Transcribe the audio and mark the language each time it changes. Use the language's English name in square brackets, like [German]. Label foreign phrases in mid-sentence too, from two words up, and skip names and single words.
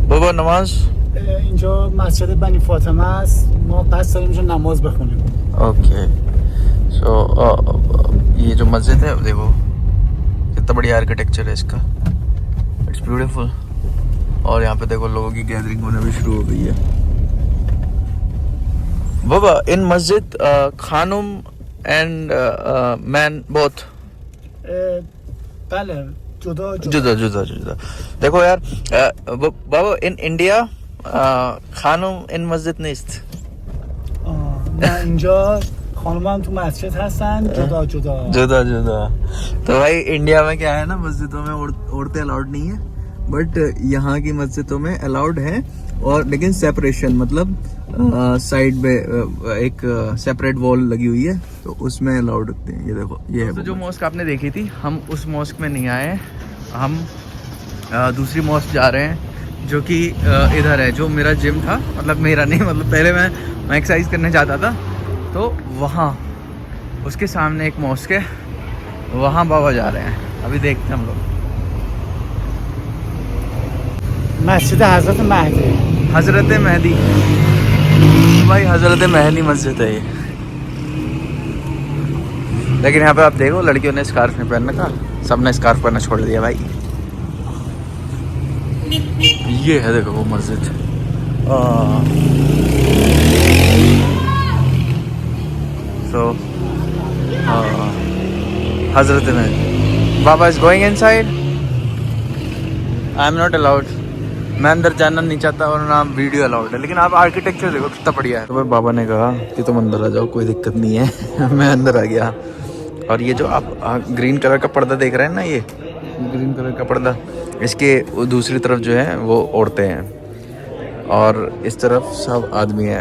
[Hindi] नमाज? [Persian] اینجا مسجد بنی فاطمه است. ما قصد داریم اینجا نماز بخونیم. [English] okay so [Hindi] ये जो मस्जिद है देखो कितना बढ़िया आर्किटेक्चर है इसका, [English] it's beautiful. [Hindi] और यहाँ पे देखो लोगों की गैदरिंग होना भी शुरू हो गई है। [English] बाबा [Persian] این مسجد خانم [English] and man both [Persian] بله جدا [Hindi] जुदा जुदा जुदा। देखो यार [Persian] बाबा [English] in India [Persian] خانم این مسجد نیست. نه اینجا خانم هم تو مسجد هستن جدا جدا. [Hindi] जुदा जुदा। तो भाई इंडिया में क्या है ना, मस्जिदों में औरतें अलाउड नहीं है, बट यहाँ की मस्जिदों में अलाउड है। और लेकिन सेपरेशन मतलब साइड में एक [English] separate wall [Hindi] लगी हुई है, तो उसमें अलाउड रखते हैं। ये देखो ये है। तो जो मॉस्क आपने देखी थी, हम उस मॉस्क में नहीं आए, हम दूसरी मॉस्क जा रहे हैं जो कि इधर है, जो मेरा जिम था, मतलब मेरा नहीं, मतलब पहले मैं एक्सरसाइज करने जाता था, तो वहाँ उसके सामने एक मॉस्क है, वहाँ बाबा जा रहे हैं। अभी देखते हैं हम लोग। [Persian] مسجد حضرت مهدی. [Hindi] हजरत मेहदी, भाई हजरत मेहदी मस्जिद है ये। लेकिन यहाँ पे आप देखो लड़कियों ने स्कार्फ नहीं पहन रखा, सबने स्कार्फ पहनना छोड़ दिया भाई। ये है देखो वो मस्जिद। सो हजरत मेहदी। [English] Baba is going inside, I am not allowed. [Hindi] मैं अंदर जाना नहीं चाहता और ना वीडियो अलाउड है, लेकिन आप आर्किटेक्चर देखो कितना बढ़िया है। तो भाई बाबा ने कहा कि तुम अंदर आ जाओ, कोई दिक्कत नहीं है। मैं अंदर आ गया। और ये जो आप [English] green colour [Hindi] का पर्दा देख रहे हैं ना, ये [English] green colour [Hindi] का पर्दा, इसके दूसरी तरफ जो है वो औरतें हैं और इस तरफ सब आदमी हैं।